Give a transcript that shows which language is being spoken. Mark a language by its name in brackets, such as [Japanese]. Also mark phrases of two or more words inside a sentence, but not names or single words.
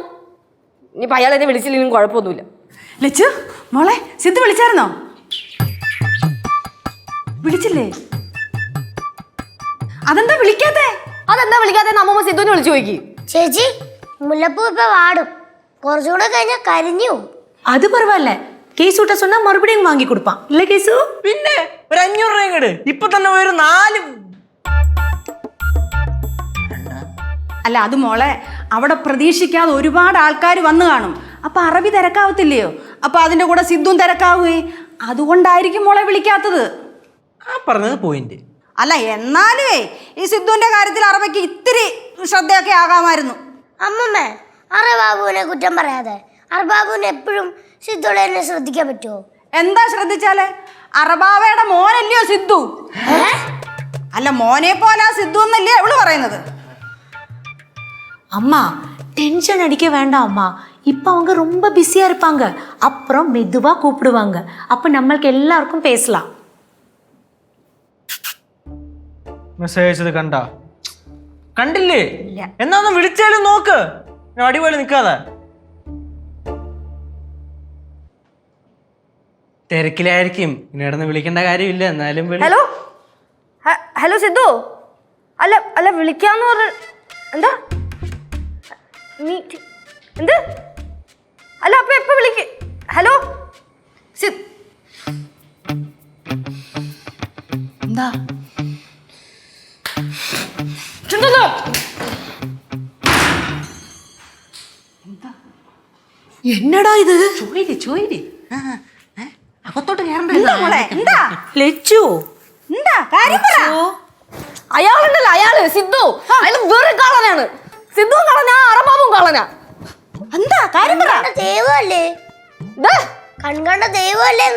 [Malayalam] ഇനിയിപ്പോൾ അയാൾ എന്നെ വിളിച്ചില്ലെങ്കിലും കുഴപ്പമൊന്നുമില്ല. ലച്ചു മോളെ, സിദ്ധു വിളിച്ചായിരുന്നോ? വിളിച്ചില്ലേ? അതെന്താ വിളിക്കാത്തെ? അമ്മൂമ്മ സിദ്ധുവിനെ വിളിച്ചു നോക്കി. ചേച്ചി മുല്ലപ്പൂ ഇപ്പൊ വാടും, കുറച്ചുകൂടെ കഴിഞ്ഞാൽ കരിഞ്ഞു. [Tamil] அது பரவாயில்ல, கேசுட்ட சொன்னா மறுபடியும் வாங்கி கொடுப்பான் இல்ல கேசு? [Malayalam] പിന്നെ ഒരു 500 രൂപ ഇങ്ങട്. ഇപ്പൊ തന്നെ ഒരു 4 അല്ല അത് മോളെ അവിടെ പ്രതീക്ഷിക്കാതെ ഒരുപാട് ആൾക്കാർ വന്നു കാണും. അപ്പം അറബി തിരക്കാവത്തില്ലയോ? അപ്പം അതിൻ്റെ കൂടെ സിദ്ധും തിരക്കാവുകയെ. അതുകൊണ്ടായിരിക്കും മോളെ വിളിക്കാത്തത്. ആ പറഞ്ഞത് പോയിന്റ്. അല്ല എന്നാലേ ഈ സിദ്ധുവിൻ്റെ കാര്യത്തിൽ അറബിക്ക് ഇത്തിരി ശ്രദ്ധയൊക്കെ ആകാമായിരുന്നു. അമ്മമ്മേ, അറബാബുവിനെ കുറ്റം പറയാതെ അറബാബുവിനെ എപ്പോഴും സിദ്ധുടെ തന്നെ ശ്രദ്ധിക്കാൻ പറ്റുമോ? എന്താ ശ്രദ്ധിച്ചാല്? അറബാവയുടെ മോനല്ലയോ സിദ്ധു? അല്ല മോനെ പോലെ സിദ്ധു എന്നല്ലേ അവള് പറയുന്നത്. [Tamil] அம்மா டென்ஷன் அடிக்க வேண்டாம் அம்மா. இப்போ அவங்க ரொம்ப பிஸியாக இருப்பாங்க. அப்புறம் மெதுவாக கூப்பிடுவாங்க. அப்போ நம்மளுக்கு எல்லாருக்கும் பேசலாம். [Malayalam] മെസ്സേജ് അയച്ചത് കണ്ടില്ലേ? എന്നാ ഒന്ന് വിളിച്ചാലും നോക്ക്. അടിപൊളി നിൽക്കാതെ. തിരക്കിലായിരിക്കും, ഇനി ഇടന്ന് വിളിക്കേണ്ട കാര്യമില്ല. എന്നാലും ഹലോ ഹലോ സിദ്ധു. അല്ല അല്ല വിളിക്കാന്ന് പറഞ്ഞ എന്താ എന്ത്? അല്ല അപ്പൊ എപ്പോ വിളിക്ക? ഹലോ എന്താ [Tamil] என்னடா இது? [Malayalam] ചോയില് അകത്തോട്ട് എന്താ മോളെ? എന്താ லெச்சு എന്താ കാര്യം പറ. അയാളുണ്ടല്ലോ, അയാള് സിദ്ധു. അയാൾ വേറെ കളനാണ്. സിദ്ധു കളനാ, അറബാബും കളനാ. എന്താ കാര്യം പറ. ദൈവമല്ലേ? കൺകണ്ട ദൈവമല്ലേന്ന്?